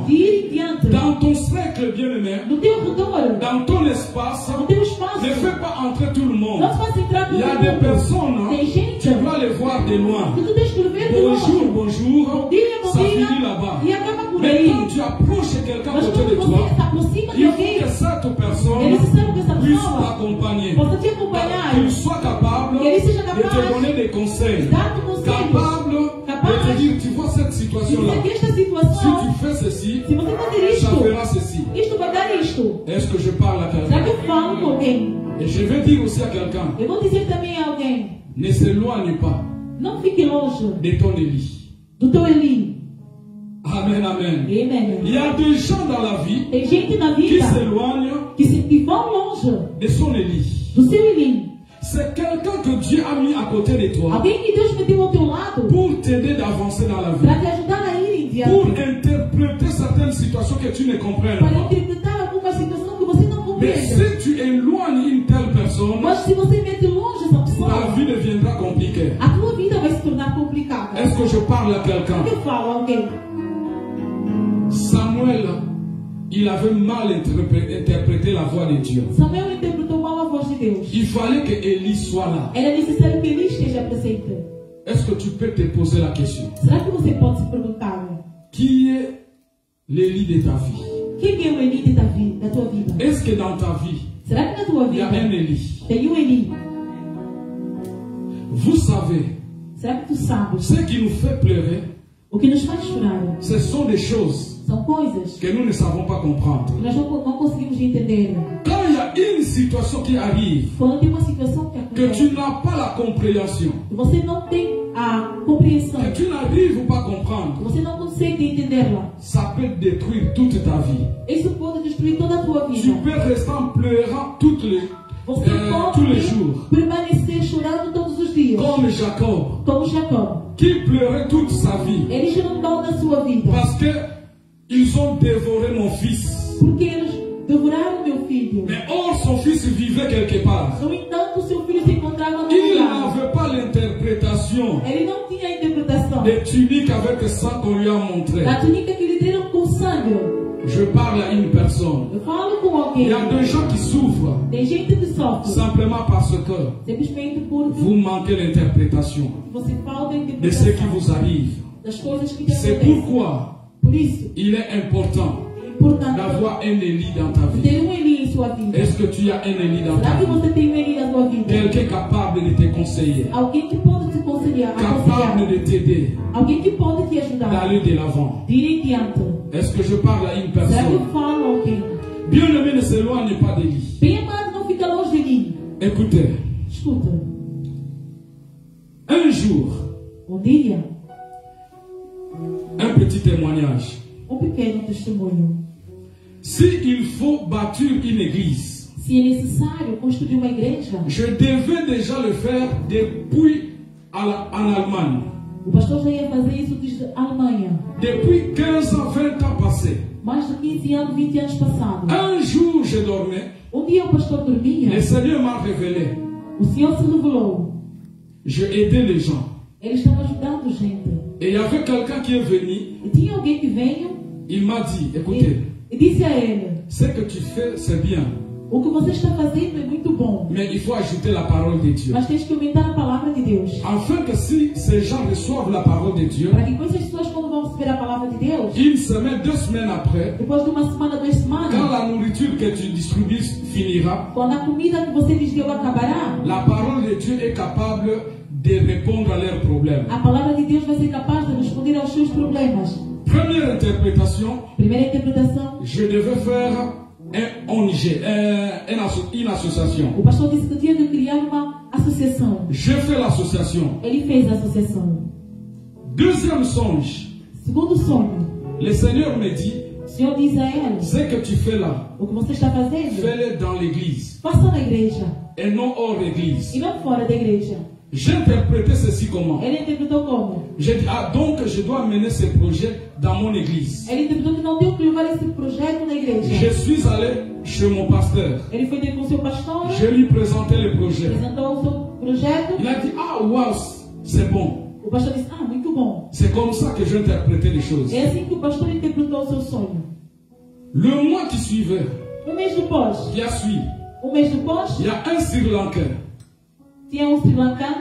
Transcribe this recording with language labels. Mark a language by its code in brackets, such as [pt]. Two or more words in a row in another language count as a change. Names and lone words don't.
[pt] de ir em diante. [fr] Dans ton cercle bien-aimé, [pt] No teu redor, [fr] dans ton espace, [pt] no teu espaço, [fr] ne fais pas entrer tout le monde. [pt] não faça entrar [fr] Il [pt] todo [fr] y a des [pt] mundo. [fr] personnes, [pt] Tem gente [fr] tu dois les voir de loin. [pt] que tu tens que ver de [fr] Bonjour, [pt] longe. [fr] bonjour, [pt] Bom dia, [fr] ça finit là-bas. [pt] e acaba por [fr] Mais [pt] aí. [fr] quand tu approches quelqu'un à [pt] Mas [fr] côté de [pt] quando [fr] toi, [pt] você se aproxima de [fr] il faut [pt] alguém, [fr] que cette [pt] é [fr] personne [pt] necessário que essa [fr] puisse [pt] pessoa [fr] t'accompagner. [pt] possa te acompanhar, [fr] Qu'il soit capable [pt] que ele seja [fr] de te [pt] capaz [fr] donner des conseils. [pt] de dar-te conselhos, [fr] Capable de te dire, tu vois cette [pt] de [fr] situation-là. [pt] dizer que esta [fr] Si [pt] situação, [fr] tu fais ceci, [pt] se você fazer [fr] ça [pt] isto, [fr] fera ceci. [pt] isto vai dar isto. [fr] Est-ce que je parle à [pt] Será [fr] quelqu'un? [pt] que eu falo com alguém? [fr] Et je vais dire aussi à quelqu'un, [pt] Eu vou dizer também a alguém, [fr] ne s'éloigne pas [pt] não fique longe [fr] de ton Élie. [pt] do teu Eli. [fr] Amen, amen. [pt] Amen. [fr] Il y a des gens dans la vie [pt] Tem gente na [fr] qui [pt] vida [fr] s'éloignent [pt] que vão longe [fr] de son Élie. [pt] do seu Eli. [fr] C'est quelqu'un que Dieu a mis à côté de toi [pt] Alguém que Deus meteu ao teu lado [fr] pour t'aider d'avancer dans la vie. [pt] para te ajudar a ir em [fr] Pour [pt] diante. [fr] interpréter certaines situations que tu ne comprends [pt] Para [fr] pas. [pt] interpretar alguma situação que você não [fr] Mais [pt] compreende. [fr] si tu éloignes une telle personne, [pt] Mas se você mete longe essa [fr] la [pt] pessoa, [fr] vie deviendra compliquée. [pt] a tua vida vai se tornar complicada. [fr] Est-ce que je parle à quelqu'un? [pt] Eu falo a alguém. [fr] Samuel, il avait mal interprété la voix de Dieu. [pt] Samuel interpretou mal a voz de Deus. [fr] Il fallait que Élie soit là. [pt] Era necessário que Eli esteja presente. [fr] Est-ce que tu peux te poser la question? [pt] Será que você pode se perguntar: [fr] Qui est l'Élie de ta vie? [pt] quem é o Eli da tua vida? [fr] Est-ce que dans ta vie, [pt] Será que na tua [fr] il y a [pt] vida [fr] un Élie? [pt] tem Eli? [fr] Vous savez, [pt] Será que tu sabes? [fr] ce qui nous fait pleurer, [pt] O que nos faz chorar [fr] ce sont des choses [pt] são coisas [fr] que nous ne savons pas comprendre. [pt] que nós não conseguimos entender. [fr] Quand il y a une situation qui arrive, [pt] Quando tem uma situação que [fr] que [pt] acontece, [fr] tu n'as pas la compréhension, [pt] que você não tem a compreensão, [fr] que tu n'arrives pas à comprendre, [pt] que você não consegue entendê-la, [fr] ça peut détruire toute ta vie. [pt] isso pode destruir toda a tua [fr] Tu [pt] vida. [fr] peux rester en pleurant [pt] Você [fr] tous les [pt] pode [fr] jours, [pt] permanecer chorando todos os dias, [fr] comme Jacob, [pt] como Jacob. [fr] qui pleurait toute sa vie, [pt] Eles choram toda a sua vida, [fr] parce que ils ont dévoré mon fils. [pt] porque eles devoraram meu filho. [fr] Mais or, son fils vivait quelque part. [pt] No entanto, seu filho se encontrava no [fr] Il [pt] lugar. [fr] n'avait pas l'interprétation [pt] Ele não tinha a interpretação [fr] des tuniques avec le sang qu'on lui a montré. [pt] da túnica que lhe deram com sangue. [fr] Je parle à une personne. [pt] Eu falo com [fr] Il [pt] alguém. [fr] y a des gens qui souffrent [pt] Tem gente que sofre [fr] simplement parce que [pt] simplesmente por [fr] vous manquez l'interprétation [pt] você falta a [fr] de ce qui [pt] interpretação [fr] vous arrive. [pt] das coisas que te [fr] C'est [pt] acontecem. [fr] pourquoi [pt] Por isso, [fr] il est important [pt] é importante [fr] d'avoir un Élie dans ta vie. [pt] ter Eli em sua vida. [fr] Est-ce que tu as un Élie dans ta [pt] Será que [fr] vie? [pt] você tem Eli na sua vida? [fr] Quelqu'un capable de te conseiller, [pt] Alguém que pode te aconselhar, [fr] capable de t'aider [pt] alguém que pode te ajudar [fr] d'aller de l'avant. [pt] de ir em diante. [fr] Est-ce que je parle à une [pt] Será que eu [fr] personne? [pt] falo a alguém? [fr] Bien-aimé, ne s'éloigne pas d'Élie. [pt] Bem amado, não fica longe de Eli. [fr] Écoutez, [pt] Escuta, [fr] un jour, [pt] dia, [fr] un petit témoignage. [pt] pequeno testemunho. [fr] S'il faut bâtir une église, [pt] Se é necessário construir uma igreja, [fr] je devais déjà le faire depuis en Allemagne. [pt] o pastor já ia fazer isso desde a Alemanha. [fr] Depuis 15 ans, 20 ans passés. [pt] Mais de 15 anos, 20 anos passados. [fr] Un jour, je dormais. [pt] Dia o pastor dormia, [fr] Le Seigneur m'a révélé. [pt] o Senhor se revelou. [fr] Je aidais les gens. [pt] Ele estava ajudando gente. [fr] Et il y avait quelqu'un qui est venu. [pt] E tinha alguém que veio [fr] Il m'a dit, écoutez, [pt] e disse a ele: [fr] ce que tu fais, c'est bien. [pt] o que você está fazendo é muito bom. [fr] Mais il faut ajouter la parole de Dieu. [pt] Mas tens que aumentar a palavra de Deus. [fr] Afin que si ces gens reçoivent la parole de Dieu, [pt] Para que quando essas pessoas quando vão receber a palavra de Deus, [fr] une semaine, 2 semaines après, [pt] depois de uma semana, 2 semanas, [fr] quand la nourriture que tu distribues finira, [pt] quando a comida que você lhes deu acabará, [fr] la parole de Dieu est capable de répondre à leurs problèmes. [pt] a palavra de Deus vai ser capaz de responder aos seus problemas. [fr] Première interprétation, [pt] Primeira interpretação, [fr] je devais faire une association. [pt] o pastor disse que tinha que criar uma associação. [fr] J'ai fait l'association. [pt] Ele fez a associação. [fr] Deuxième songe, [pt] Segundo sonho, [fr] le Seigneur me dit, [pt] o Senhor diz a ele: [fr] ce que tu fais là, [pt] o que você está fazendo, [fr] fais-le dans l'église [pt] faça na igreja [fr] et non hors l'église. [pt] e não fora da igreja. [fr] J'ai interprété ceci comment? [pt] Ele interpretou como? [fr] J'ai dit, ah donc je dois mener ce projet dans mon église. [pt] Ele interpretou que não deu que levar esse projeto na igreja. [fr] Je suis allé chez mon pasteur. [pt] Ele foi ter com o seu pastor, [fr] Je lui présentais le projet. [pt] apresentou o seu projeto. [fr] Il a dit, ah waouh, c'est bon. [pt] O pastor disse: ah, muito bom. [fr] C'est comme ça que j'ai interprété les choses. [pt] É assim que o pastor interpretou o seu sonho. [fr] Le mois qui suivait, [pt] Mês depois, [fr] qui a suivi, [pt] mês depois, [fr] il y a un Sri Lankais [pt] tinha Sri Lankano